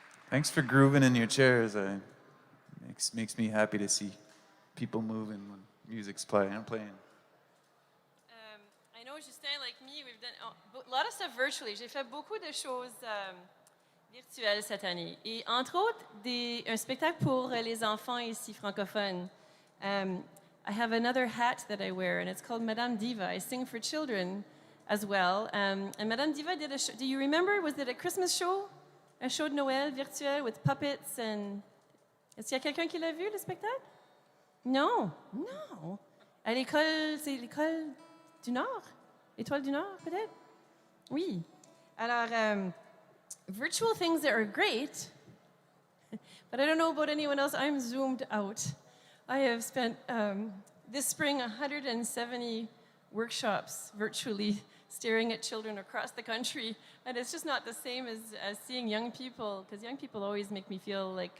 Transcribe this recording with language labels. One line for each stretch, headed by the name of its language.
English: Thanks for grooving in your chairs. Makes me happy to see people moving when music's playing. I'm playing. I know Justin, like me, we've done a lot of stuff virtually.
French: J'ai fait beaucoup de choses virtuelles cette année. Et entre autres, un spectacle pour les enfants ici francophones.
English: I have another hat that I wear, and it's called Madame Diva. I sing for children as well. And Madame Diva did a show. Do you remember? Was it a Christmas show?
French: Un show de Noël virtuel
English: with puppets and...
French: Est-ce qu'il y a quelqu'un qui l'a vu, le spectacle? Non, non. À l'école, c'est l'école du Nord? Étoile du Nord, peut-être? Oui.
English: Alors, virtual things that are great, but I don't know about anyone else. I'm zoomed out. I have spent this spring 170 workshops virtually staring at children across the country, and it's just not the same as seeing young people, because young people always make me feel like...